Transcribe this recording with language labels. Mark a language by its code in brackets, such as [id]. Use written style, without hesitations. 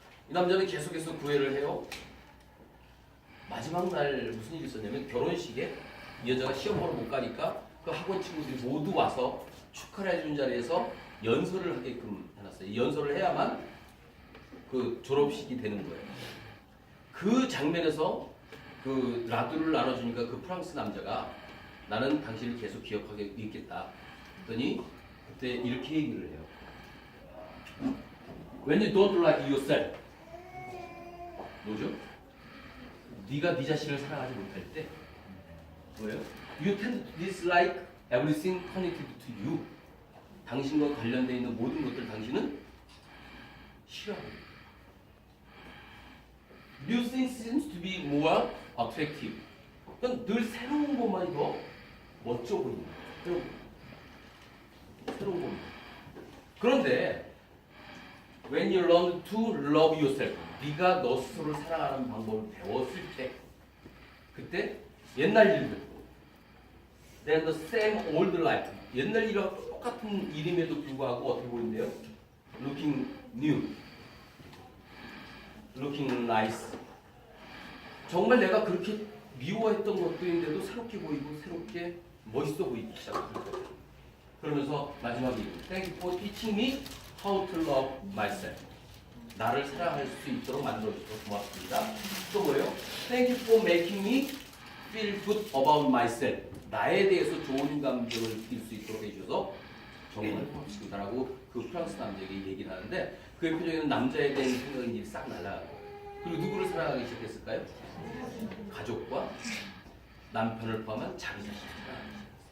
[ko] 이 남자는 계속해서 구애를 해요. 마지막 날 무슨 일이 있었냐면 결혼식에 이 여자가 시험 보러 못 가니까 그 학원 친구들이 모두 와서 축하를 해준 자리에서 연설을 하게끔 해놨어요. 이 연설을 해야만 그 졸업식이 되는 거예요. 그 장면에서 그 라두를 나눠주니까 그 프랑스 남자가 나는 당신을 계속 기억하게 있겠다. 그랬더니 그때 이렇게 얘기를 해요. [en] When you don't like yourself, [ko] 뭐죠? 네가 네 자신을 사랑하지 못할 때 뭐예요? [en] You tend to dislike everything connected to you. [ko] 당신과 관련되어 있는 모든 것들 당신은 싫어하고 [en] New things seems to be more attractive. [ko] 그러니까 늘 새로운 것만이 더 멋져 보인다. 새로운 것만. 그런데 [en] when you learn to love yourself, [ko] 네가 너 스스로를 사랑하는 방법을 배웠을 때 그때 옛날 일들 [en] then the same old life [ko] 옛날 일과 똑같은 일임에도 불구하고 어떻게 보이는데요? [en] looking new looking nice. [ko] 정말 내가 그렇게 미워했던 것들인데도 새롭게 보이고 새롭게 멋있어 보이기 시작했어요. 그러면서 마지막에 [en] Thank you for teaching me how to love myself. [ko] 나를 사랑할 수 있도록 만들어주셔서 고맙습니다. 또 뭐예요? [en] Thank you for making me feel good about myself. [ko] 나에 대해서 좋은 감정을 느낄 수 있도록 해주셔서 정말 고맙습니다라고 그 프랑스 남자에게 얘기를 하는데 그의 표정에는 남자에 대한 생각이 싹 날아가고 그리고 누구를 사랑하기 시작했을까요? 가족과 남편을 포함한 자기 자신을 사랑하기 시작했어요.